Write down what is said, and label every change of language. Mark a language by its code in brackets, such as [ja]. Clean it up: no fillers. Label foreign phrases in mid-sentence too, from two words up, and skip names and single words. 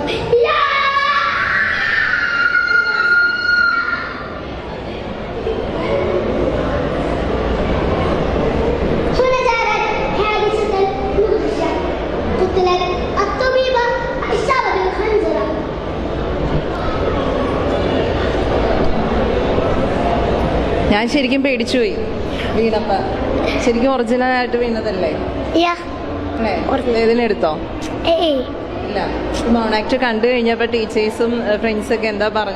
[ar] لا هنا جرت حادثة مدهشة، قتلت الطبيبة الشابة بالخنجرة. [ml] ഞാൻ ശരിക്കും പേടിച്ചുപോയി വീണപ്പ. ശരിക്കും ഒറിജിനൽ ആയിട്ട് വീണതല്ലേ? ഇതിനെടുത്തോ? ഇല്ല. [en] mono act [ml] കണ്ടു കഴിഞ്ഞപ്പോൾ [en] teachers friends [ml] എന്താ പറഞ്ഞ?